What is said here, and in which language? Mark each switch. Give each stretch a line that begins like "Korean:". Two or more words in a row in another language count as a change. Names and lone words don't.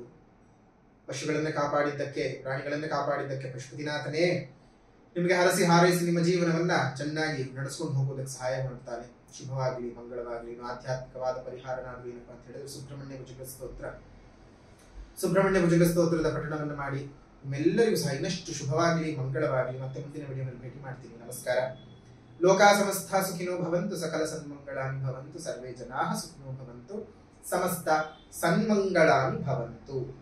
Kannada: ಪಶುಗಳನ್ನ ಕಾಪಾಡಿದ್ದಕ್ಕೆ, ಪ್ರಾಣಿಗಳನ್ನ ಕಾಪಾಡಿದ್ದಕ್ಕೆ ಪಶುಪತಿನಾಥನೇ ನಿಮಗೆ ಹರಸಿ ಹಾರೈಸಿ ನಿಮ್ಮ ಜೀವನವನ್ನ ಚೆನ್ನಾಗಿ ನಡೆಸ್ಕೊಂಡು ಹೋಗೋದಕ್ಕೆ ಸಹಾಯ ಮಾಡ್ತಾನೆ. ಶುಭವಾಗ್ಲಿ, ಮಂಗಳವಾಗ್ಲಿ. ಆಧ್ಯಾತ್ಮಿಕವಾದ ಪರಿಹಾರ ನಾನು ಏನಪ್ಪಾ ಅಂತ ಹೇಳಿದ್ರೆ ಸುಬ್ರಹ್ಮಣ್ಯ ಭುಜಂಗ ಸ್ತೋತ್ರದ ಪಠಣವನ್ನು ಮಾಡಿ. ನಿಮ್ಮೆಲ್ಲರಿಗೂ ಸಹ ಇನ್ನಷ್ಟು ಶುಭವಾಗ್ಲಿ, ಮಂಗಳವಾಗ್ಲಿ. ಮತ್ತೆ ಮುಂದಿನ ವಿಡಿಯೋನಲ್ಲಿ ಭೇಟಿ ಮಾಡ್ತೀನಿ. ನಮಸ್ಕಾರ.
Sanskrit: ಲೋಕಾ ಸಮಸ್ತ ಸುಖಿನೋ ಭವಂತು, ಸಕಲ ಸನ್ಮಂಗಳಾನಿ ಭವಂತು, ಸರ್ವೇ ಜನಾಃ ಸುಖಿನೋ ಭವಂತು, ಸಮಸ್ತ ಸನ್ಮಂಗಳಾನಿ ಭವಂತು.